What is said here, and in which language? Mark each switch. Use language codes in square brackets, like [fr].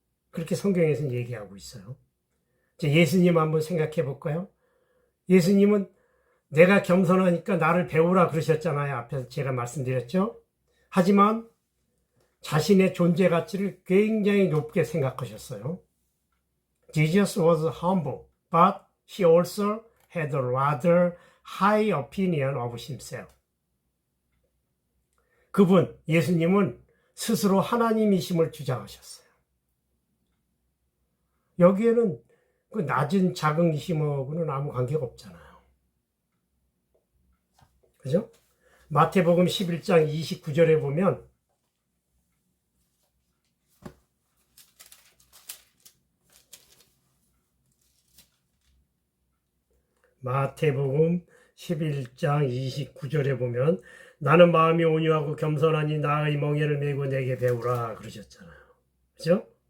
[ko] 그렇게 성경에서는 얘기하고 있어요. 예수님 한번 생각해 볼까요? 예수님은 내가 겸손하니까 나를 배우라 그러셨잖아요. 앞에서 제가 말씀드렸죠. 하지만 자신의 존재 가치를 굉장히 높게 생각하셨어요. [en] Jesus was humble, but he also had a rather high opinion of himself. [ko] 그분, 예수님은 스스로 하나님이심을 주장하셨어요. 여기에는 그 낮은 자긍심하고는 아무 관계가 없잖아요. 그죠? 마태복음 11장 29절에 보면 마태복음 11장 29절에 보면 나는 마음이 온유하고 겸손하니 나의 멍에를 메고 내게 배우라 그러셨잖아요. 그죠?